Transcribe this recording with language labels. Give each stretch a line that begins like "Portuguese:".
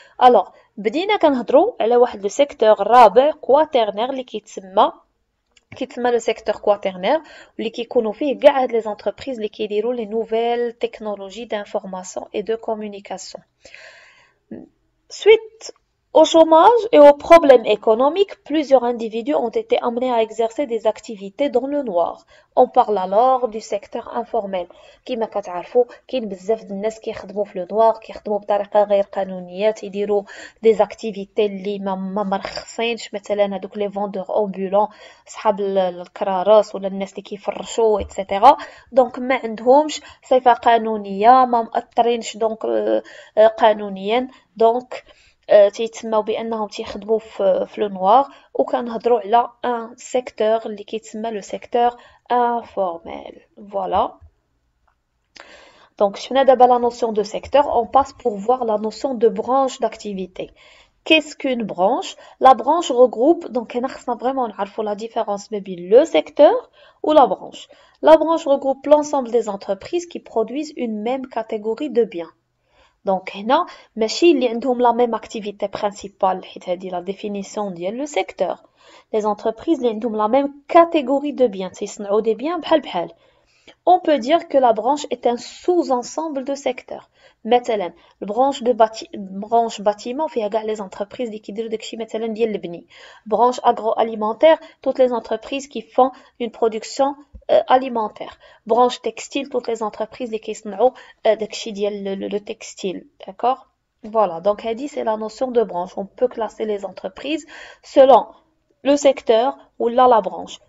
French: Alors,
Arabic: بدينا كنهضروا على واحد
French: le secteur
Arabic: رابع
French: quaternaire
Arabic: اللي كيتسمى
French: le secteur quaternaire
Arabic: اللي كيكونوا فيه كاع هاد
French: les entreprises
Arabic: اللي كيديروا
French: les nouvelles technologies d'information et de communication. Suite au chômage et aux problèmes économiques, plusieurs individus ont été amenés à exercer des activités dans le noir. On parle alors du secteur informel.
Arabic: كما كتعرفوا كاين بزاف د الناس كيخدموا في le noir كيخدموا بطريقه غير قانونيه تيديروا
French: des activités
Arabic: اللي ما مرخصينش مثلا هذوك
French: les vendeurs ambulants
Arabic: صحاب الكرارس ولا الناس اللي كيفرشوا etc. دونك ما عندهمش صفه قانونيه ما مأطرينش دونك قانونيا دونك تيتسموا بانهم تيخدموا في لو نوار وكنهضروا على ان سيكتور اللي كيتسمى لو سيكتور انفورميل. فوالا دونك شفنا دابا لا نوسيون دو سيكتور.
French: On passe pour voir la notion de branche d'activité. Qu'est-ce qu'une branche? La branche regroupe, donc on a vraiment la différence entre le secteur ou la branche. La branche regroupe l'ensemble des entreprises qui produisent une même catégorie de biens. Donc
Arabic: هنا ماشي اللي عندهم
French: la même activité principale
Arabic: حيت هذه
French: la définition
Arabic: ديال
French: le secteur. Les entreprises
Arabic: اللي عندهم
French: la même catégorie de biens
Arabic: تيصنعوا
French: des biens
Arabic: بحال بحال.
French: On peut dire que la branche est un sous-ensemble de secteurs.
Arabic: مثلا branche bâtiment فيها كاع
French: les entreprises
Arabic: اللي كيديروا داكشي مثلا ديال البني.
French: Branche agroalimentaire, toutes les entreprises qui font une production alimentaire. Branche textile, toutes les entreprises
Arabic: اللي كيصنعوا داكشي ديال
French: le textile, d'accord? Voilà, donc elle dit c'est la notion de branche. On peut classer les entreprises selon le secteur ou la branche.